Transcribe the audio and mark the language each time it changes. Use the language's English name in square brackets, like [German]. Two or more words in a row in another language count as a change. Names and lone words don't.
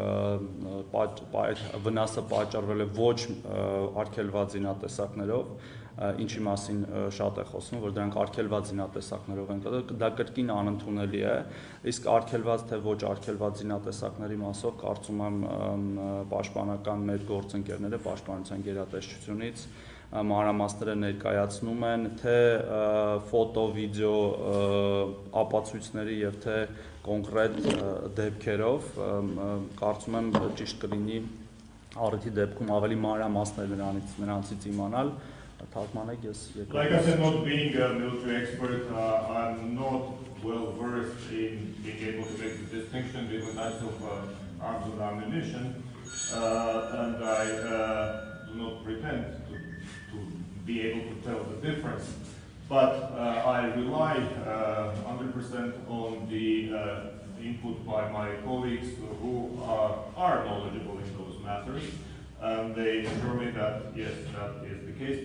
[Armenian] վնասը պատճառվել է ոչ արգելված զինատեսակներով, ինչի մասին շատ է խոսվում, որ դրանք արգելված զինատեսակներով են կատարվել, դա կրկին անընդունելի է, իսկ արգելված թե ոչ արգելված զինատեսակների մասով կարծում եմ պաշտպանական մեր գործընկերները պաշտպանության գերատեսչությունից մանրամասները ներկայացնում են թե ֆոտո, վիդեո ապացույցների եւ թե կոնկրետ դեպքերով, կարծում եմ ճիշտ կլինի առիթի դեպքում ավելի մանրամասներ նրանցից իմանալ, թարգմանեք ես եկա։ [English] Like I said, not being a military expert, I'm not well versed in being able to make the distinction between types of arms and ammunition, and I do not pretend to be able to tell the difference, but I rely 100% on the input by my colleagues who are knowledgeable in those matters, and they assure me that yes, that is the case.